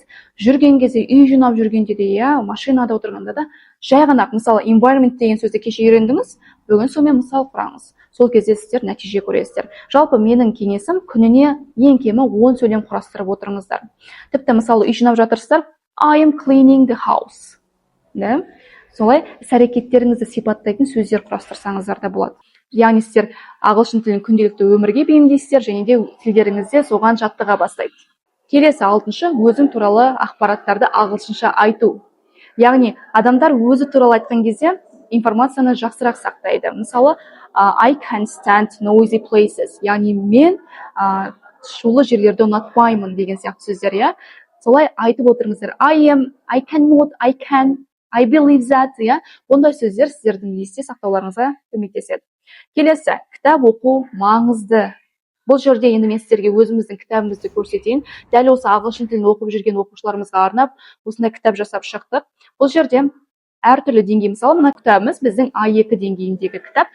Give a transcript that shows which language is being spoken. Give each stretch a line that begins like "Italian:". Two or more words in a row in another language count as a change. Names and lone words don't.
Kazakh: Жүрген кезде, үй жинап жүргенде де, машинада отырғанда да, жай ғана, мысалы, environment деген сөзді кеше үйрендіңіз, бүгін сонымен мысал құраңыз. Сол кезде сіздер нәтиже көресіздер. Жалпы менің кеңесім күніне ең кемі 10 сөйлем құрастырып отырыңыздар. Тіпті мысалы үй жинап жатырсыздар,
English: I am cleaning the house.
Kazakh: Солай іс-әрекеттеріңізді сипаттайтын сөздер құрастырсаңыздар да болады. Яғни сіздер ағылшын тілін күнделікті өмірге бейімдейсіздер және де тілдеріңізде соған жаттыға бастайды. Келесі алтыншы, өзің туралы ақпараттарды ағылшынша айту. Яғни адамдар өзі туралы айтқан кезде информацияны жақсырақ сақтайды. Мысалы,
English: I can't stand noisy places.
Kazakh: Яғни мен шулы жерлерді ұнатпаймын деген сияқты сөздер, иә. Солай айтып отырыңыздар.
English: I cannot, I can, I believe that,
Kazakh: иә. Ондай сөздер сіздердің есте сақтауларыңызға көмектеседі. Келесі, кітап оқу маңызды. Бұл жерде енді мен сіздерге өзіміздің кітабымызды көрсетейін. Дәл осы ағылшын тілін оқып жүрген оқушыларымызға арнап, осындай кітап жасап шықтық. Бұл жерде әртүрлі деңгей, мысалы, мына кітабымыз біздің А2 деңгейіндегі кітап.